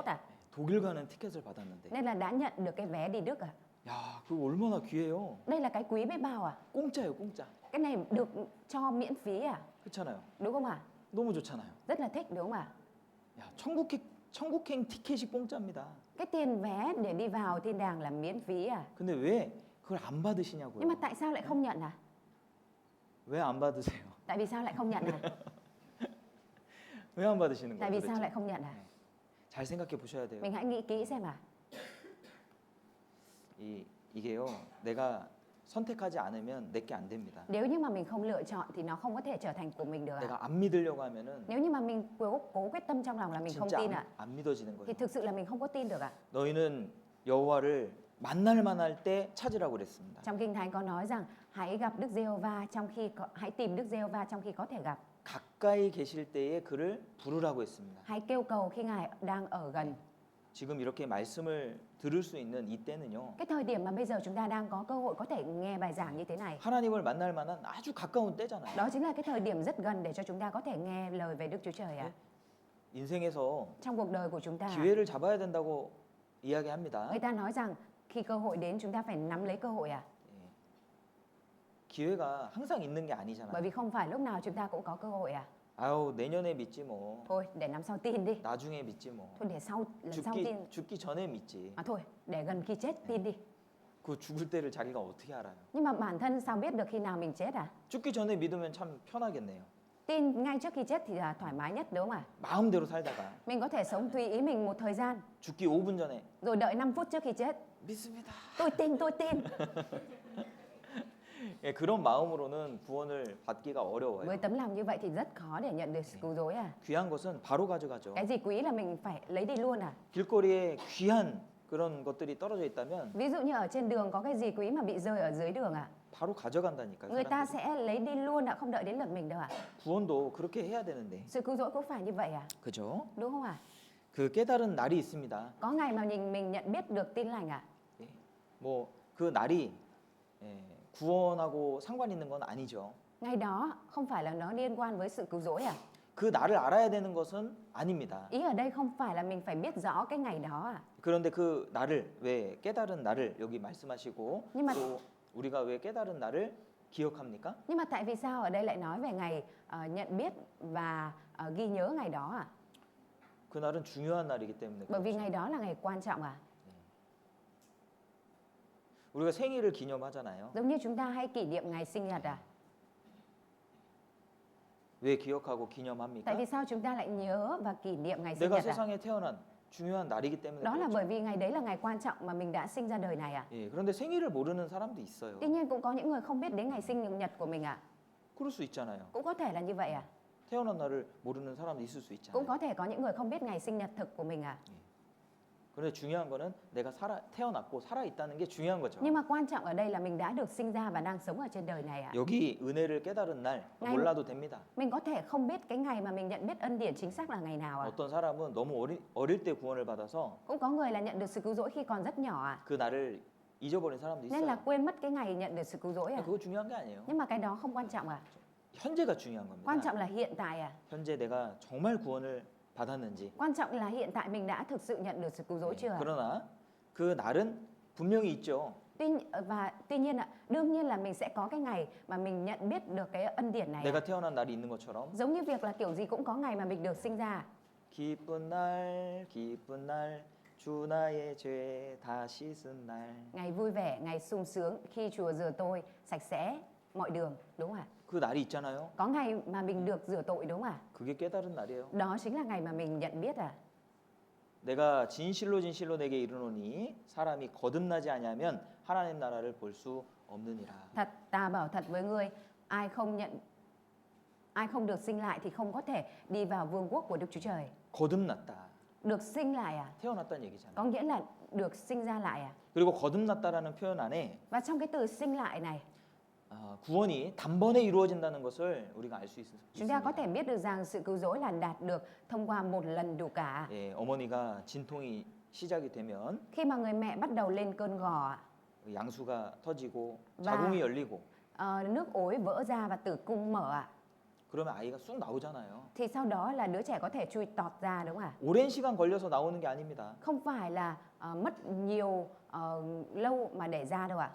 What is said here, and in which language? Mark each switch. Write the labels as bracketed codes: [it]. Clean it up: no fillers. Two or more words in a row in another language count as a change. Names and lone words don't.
[ko] 독일 가는 티켓을 받았는데 [vi] Nên là đã nhận được cái vé đi Đức [ko] 야 그거 얼마나 귀해요. [vi] Đây là cái quý biết bao [ko] 공짜예요 공짜. [vi] Cái này được cho miễn phí [ko] 그렇잖아요. [vi] Đúng không [ko] 너무 좋잖아요. [vi] Rất là thích đúng không [ko] 야 천국행 티켓이 공짜입니다. [vi] Cái tiền vé để đi vào thiên đàng là miễn phí [ko] 근데 왜 그걸 안 받으시냐고요? [vi] Nhưng mà tại sao lại không nhận [ko] 왜 안 받으세요? [vi] Tại vì sao lại không nhận [ko] 왜 안 받으시는 [vi] Tại [ko] 거예요? [vi] vì sao lại không nhận [ko] 잘 생각해 보셔야 돼요. [vi] Mình hãy nghĩ kỹ xem [ko] 이게요. 내가 선택하지 않으면 내게 안 됩니다. [vi] Nếu như mà mình không lựa chọn thì nó không có thể trở thành của mình được [ko] 내가 안 믿으려고 하면은 [vi] Nếu như mà mình cố quyết tâm trong lòng là mình không [ko] 진짜 [vi] tin [ko] 안 믿어지는 [vi] thì [ko] 거예요. [vi] thực sự là mình không có tin được [ko] 너희는 여호와를 만날 만할 때 찾으라고 그랬습니다. [vi] Trong Kinh Thánh có nói rằng hãy gặp Đức Giê-hô-va hãy tìm Đức Giê-hô-va trong khi có thể gặp. [ko] 가까이 계실 때에 그를 부르라고 했습니다. [vi] Hãy kêu cầu khi Ngài đang ở gần. [ko] 지금 이렇게 말씀을 들을 수 있는 이때는요. [vi] Cái thời điểm mà bây giờ chúng ta đang có cơ hội có thể nghe bài giảng như thế này. [ko] 하나님을 만날 만한 아주 가까운 때잖아요. [vi] Đó chính là cái thời điểm rất gần để cho chúng ta có thể nghe lời về Đức Chúa Trời [ko] 인생에서 [vi] Trong cuộc đời của chúng ta, [ko] 기회를 잡아야 된다고 이야기합니다. [vi] người ta nói rằng khi cơ hội đến chúng ta phải nắm lấy cơ hội [ko] 기회가 항상 있는 게 [vi] Bởi [ko] 아니잖아요. [vi] vì không phải lúc nào chúng ta cũng có cơ hội [ko] 아유 내년에 믿지 뭐. [vi] Thôi để năm sau tin đi. [ko] 나중에 믿지 뭐. [vi] Thôi để lần sau tin. [ko] 죽기 전에 믿지. [vi] Thôi để gần khi chết tin đi. [ko] 그 죽을 때를 자기가 어떻게 알아요? [vi] Nhưng mà bản thân sao biết được khi nào mình chết [ko] 죽기 전에 믿으면 참 편하겠네요. [vi] Tin ngay trước khi chết thì là thoải mái nhất đúng không [ko] 마음대로 살다가 [vi] Mình có thể sống tùy ý mình một thời gian [ko] 죽기 5분 전에 [vi] rồi đợi 5 phút trước khi chết. [ko] 믿습니다. [vi] Tôi tin. [ko] 예, 예, 그런 마음으로는 구원을 받기가 어려워요. [vi] Với tấm lòng như vậy thì rất khó để nhận được sự cứu rỗi à. [ko] 귀한 것은 바로 가져가죠. [vi] Cái gì quý là mình phải lấy đi luôn à. [ko] 길거리에 귀한 그런 것들이 떨어져 있다면 [vi] Ví dụ như ở trên đường có cái gì quý mà bị rơi ở dưới đường à. [ko] 바로 가져간다니까요. [vi] Người ta [ko] 사람들이. [vi] sẽ lấy đi luôn ạ, không đợi đến lượt mình đâu ạ. [ko] 구원도 그렇게 해야 되는데. [vi] Sự cứu rỗi cũng phải như vậy à, [ko] 그죠? [vi] đúng không ạ? [ko] 그 깨달은 날이 있습니다. [vi] Có ngày mà mình nhận biết được tin lành ạ. [ko] 예. 뭐그 날이 예, 구원하고 상관 있는 건 아니죠. [vi] Ngày đó không phải là nó liên quan với sự cứu rỗi à. [ko] 그 날을 알아야 되는 것은 아닙니다. [vi] Ý ở đây không phải là mình phải biết rõ cái ngày đó à. [ko] 그런데 그 날을 왜 깨달은 날을 여기 말씀하시고 [vi] Nhưng mà [ko] 또 우리가 왜 깨달은 날을 기억합니까? [vi] nhưng mà tại vì sao ở đây lại nói về ngày nhận biết và ghi nhớ ngày đó à? [ko] 그 날은 중요한 날이기 때문에 [vi] Bởi vì [ko] 그렇죠. [vi] ngày đó là ngày quan trọng à. [ko] 우리가 생일을 기념하잖아요. [vi] Giống như chúng ta hay kỷ niệm ngày sinh nhật à. [ko] 왜 기억하고 [vi] Tại [ko] 기념합니까? [vi] vì sao chúng ta lại nhớ và kỷ niệm ngày sinh [ko] 내가 [vi] nhật à? [ko] 세상에 태어난 중요한 날이기 때문에 [vi] Đó là [ko] 그렇죠. [vi] bởi vì ngày đấy là ngày quan trọng mà mình đã sinh ra đời này à. [ko] 예, 그런데 생일을 모르는 사람도 있어요. [vi] Tuy nhiên cũng có những người không biết đến ngày sinh nhật của mình à. [ko] 그럴 수 있잖아요. [vi] Cũng có thể là như vậy à. [ko] 태어난 날을 모르는 사람도 있을 수 [vi] Cũng [ko] 있잖아요. [vi] có thể có những người không biết ngày sinh nhật thực của mình à. [ko] 그런데 중요한 거는 내가 태어났고 살아 있다는 게 중요한 거죠. [vi] Nhưng mà quan trọng ở đây là mình đã được sinh ra và đang sống ở trên đời này à. [ko] 여기 은혜를 깨달은 날 [vi] ngày- [ko] 몰라도 됩니다. [vi] Mình có thể không biết cái ngày mà mình nhận biết ân điển chính xác là ngày nào à. [ko] 어떤 사람은 너무 어릴 때 구원을 받아서 [vi] Cũng có người là nhận được sự cứu rỗi khi còn rất nhỏ à. [ko] 그 날을 잊어버린 사람도 [vi] Nên là [ko] 있어요. [vi] quên mất cái ngày nhận được sự cứu rỗi à. [ko] 그거 중요한 게 아니에요. [vi] Nhưng mà cái đó không quan trọng à. [ko] 현재가 중요한 겁니다. [vi] Quan trọng là hiện tại à. [ko] 현재 내가 정말 구원을 받았는지. [vi] Quan trọng là hiện tại mình đã thực sự nhận được sự cứu rỗi chưa à. [ko] 그러나 그 날은 분명히 있죠. [vi] Tuy nhiên ạ, đương nhiên là mình sẽ có cái ngày mà mình nhận biết được cái ân điển này. [ko] 내가 태어난 날이 있는 것처럼 [vi] Giống như việc là kiểu gì cũng có ngày mà mình được sinh ra. [ko] 기쁜 날 주 나의 죄 다 씻은 날. [vi] Ngày vui vẻ, ngày sung sướng khi Chúa rửa tôi sạch sẽ mọi đường, đúng không ạ? [ko] 그 날이 있잖아요. [vi] Có ngày mà mình được rửa tội, đúng không ạ? [ko] 그게 깨달은 날이에요. [vi] Đó chính là ngày mà mình nhận biết à. [ko] 내가 진실로 내게 이르노니 사람이 거듭나지 아니하면 하나님 나라를 볼 수 없느니라. [vi] Thật, ta bảo thật với ngươi, ai không được sinh lại thì không có thể đi vào vương quốc của Đức Chúa Trời. [ko] 거듭났다. [vi] Được sinh lại à? [ko] 태어났다는 얘기잖아요. [vi] Có nghĩa là được sinh ra lại à? [ko] 그리고 거듭났다라는 표현 안에 [vi] Và trong cái từ sinh lại này, [ko] 구원이 단번에 이루어진다는 것을 우리가 알 수 [vi] chúng ta có [ko] 있습니다. [vi] thể biết được rằng sự cứu rỗi là đạt được thông qua một lần đủ cả. [ko] 예, 어머니가 진통이 시작이 되면 [vi] Khi mà người mẹ bắt đầu lên cơn gò ạ, [ko] 양수가 터지고 [vi] và [ko] 자궁이 열리고 [vi] nước ối vỡ ra và tử cung mở ạ, [ko] 그러면 아이가 쑥 나오잖아요. [vi] thì sau đó là đứa trẻ có thể chui tọt ra, đúng không ạ? [ko] 오랜 시간 걸려서 나오는 게 아닙니다. [vi] Không phải là mất nhiều lâu mà để ra đâu ạ.